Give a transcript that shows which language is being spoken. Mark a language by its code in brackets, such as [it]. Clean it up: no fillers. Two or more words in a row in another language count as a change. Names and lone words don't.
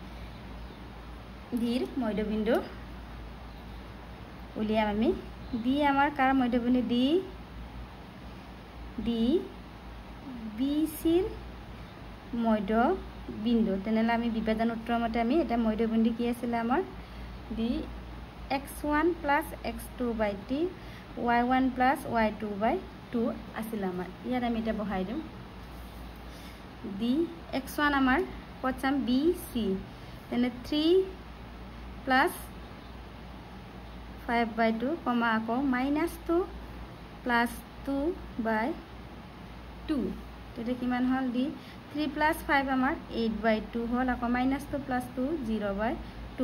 [as] d ৰ মধ্যবিন্দু উলিয়াম আমি d আমাৰ কাৰ মধ্যবিন্দু d b c ৰ মধ্যবিন্দু তেনেহলে আমি বিভাজন সূত্ৰৰ মতে আমি এটা মধ্যবিন্দু কি আছিল আমাৰ d x1 + x2/t y1 + y2/2 আছিল আমাৰ ইয়াত আমি এটা বহাই দিম d x1 আমাৰ পচাম b c তেনে 3 + 5/2 আকৌ -2 + 2/2 তেতে কিমান হল d 3 + 5 আমাৰ 8/2 হল আকৌ -2 + 2 0/2